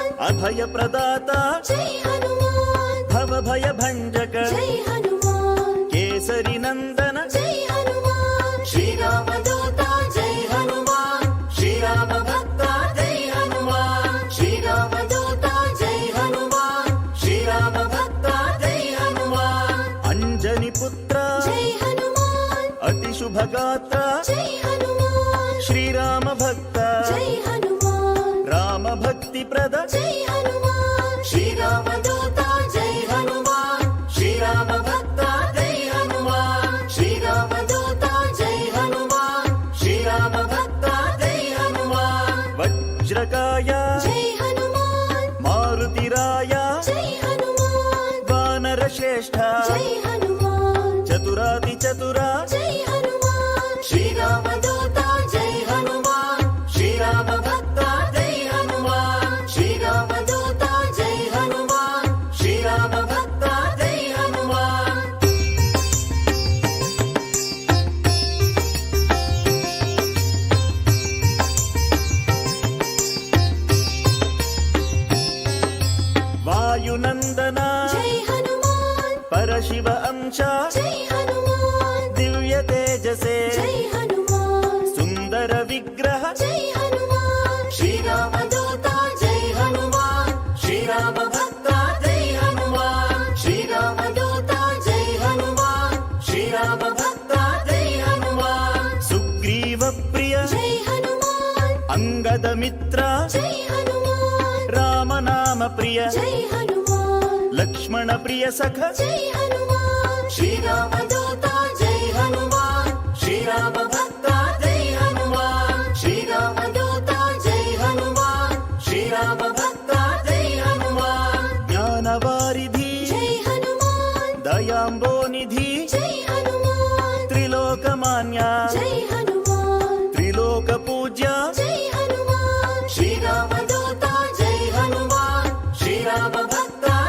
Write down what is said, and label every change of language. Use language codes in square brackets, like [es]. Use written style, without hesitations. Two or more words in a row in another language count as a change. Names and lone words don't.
[kn] ಅಭಯ ಪ್ರದಾತ [hi] जय हनुमान [kn] ಭವ ಭಯ ಭಂಜಕ [hi] जय हनुमान [kn] ಕೇಸರಿ ನಂದನ [hi] जय हनुमान श्री राम दूता जय हनुमान श्री राम भक्त जय हनुमान श्री राम दूता जय हनुमान श्री राम भक्त जय हनुमान [kn] ಅಂಜನಿ ಪುತ್ರ [hi] जय हनुमान [kn] ಅತಿ ಶುಭ ಗಾತ್ರ [hi] जय हनुमान [kn] ಶ್ರೀರಾಮ ಭಕ್ತ [hi] जय हनुमान [kn] ರಾಮ ಭಕ್ತಿ ಪ್ರದ [hi] जय हनुमान श्री राम दूता जय हनुमान श्री राम भक्त जय हनुमान श्री राम दूता जय हनुमान श्री राम भक्त जय हनुमान [kn] ವಜ್ರಕಾಯ [hi] जय हनुमान [kn] ಮಾರುತಿರಾಯ [hi] जय हनुमान [kn] ವಾನರ ಶ್ರೇಷ್ಠ [hi] जय हनुमान [kn] ಚತುರಾತಿ ಚತುರ [hi] जय हनुमान श्री राम दूता जय हनुमान श्री राम भक्त जय हनुमान श्री राम दूता जय हनुमान श्री राम भक्त जय हनुमान [kn] ವಾಯುನಂದನ [hi] जय हनुमान [kn] ಪರಶಿವ ಅಂಶ [hi] जय हनुमान [kn] ದಿವ್ಯ ತೇಜಸೆ [hi] जय हनुमान [kn] ಸುಂದರ ವಿಗ್ರಹ [hi] जय हनुमान श्री राम दूता जय हनुमान श्री राम भक्त जय हनुमान श्री राम दूता जय हनुमान श्री राम भक्त जय हनुमान [kn] ಸುಗ್ರೀವ ಪ್ರಿಯ [hi] जय हनुमान [kn] ಅಂಗದ ಮಿತ್ರ [hi] जय हनुमान [kn] ರಾಮನಾಮ ಪ್ರಿಯ [hi] जय हनुमान [kn] ಲಕ್ಷ್ಮಣ ಪ್ರಿಯ ಸಖ [hi] जय हनुमान श्री राम दूता जय हनुमान श्री राम भक्त जय हनुमान श्री राम दूता जय हनुमान श्री राम भक्त जय हनुमान [kn] ಜ್ಞಾನವಾರಿಧಿ [hi] जय हनुमान [kn] ದಯಾಂಬೋನಿಧಿ [hi] जय हनुमान [kn] ತ್ರಿಲೋಕಮಾನ್ಯ [hi] जय हनुमान [kn] ತ್ರಿಲೋಕ ಪೂಜ್ಯ [hi] जय हनुमान श्री राम दूता जय हनुमान श्री राम भक्त